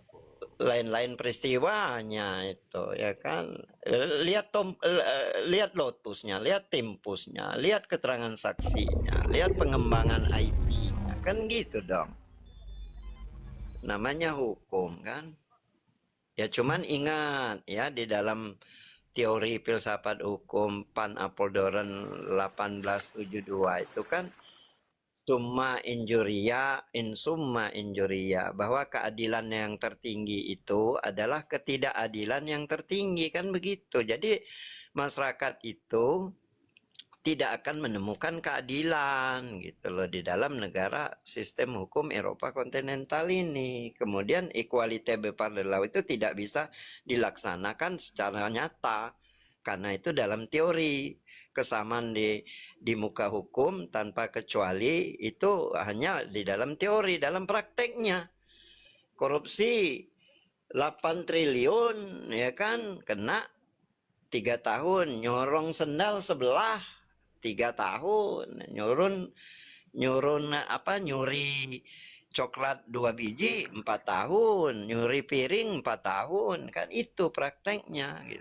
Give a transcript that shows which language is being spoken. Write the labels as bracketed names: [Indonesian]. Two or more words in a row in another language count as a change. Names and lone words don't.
[Indonesian] Lain-lain peristiwanya itu ya kan, lihat lotusnya, lihat tempusnya, lihat keterangan saksinya, lihat pengembangan IT-nya, kan gitu dong, namanya hukum kan. Ya cuman ingat ya, di dalam teori filsafat hukum Pan Apoldoorn 1872 itu kan [Latin] summa injuria in summa injuria, [Indonesian] bahwa keadilan yang tertinggi itu adalah ketidakadilan yang tertinggi, kan begitu. Jadi masyarakat itu tidak akan menemukan keadilan gitu loh di dalam negara sistem hukum Eropa kontinental ini. Kemudian [English] equalite before the law [Indonesian] itu tidak bisa dilaksanakan secara nyata, karena itu dalam teori. Kesamaan di muka hukum tanpa kecuali itu hanya di dalam teori. Dalam prakteknya korupsi 8 triliun ya kan, kena 3 tahun, nyorong sendal sebelah 3 tahun, nyuri coklat 2 biji 4 tahun, nyuri piring 4 tahun, kan itu prakteknya gitu.